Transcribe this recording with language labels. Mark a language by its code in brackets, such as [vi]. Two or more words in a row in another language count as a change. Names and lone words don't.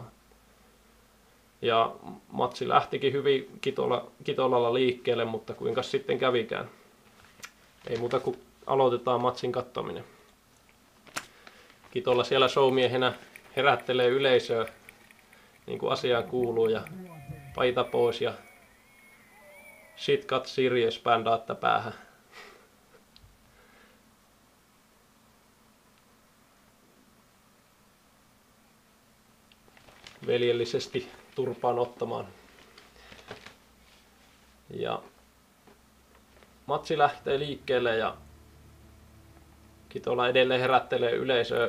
[fi] Ja matsi lähtikin hyvin Kitolalla liikkeelle, mutta kuinka sitten kävikään. Ei muuta kuin aloitetaan matsin katsominen. Kitola siellä showmiehenä herättelee yleisöä, niin kuin asiaan kuuluu, ja paita pois ja [en] shit got serious [fi] -bändaatta päähän. Veljellisesti turpaan ottamaan. Ja matsi lähtee liikkeelle ja Kitola edelleen herättelee yleisöä.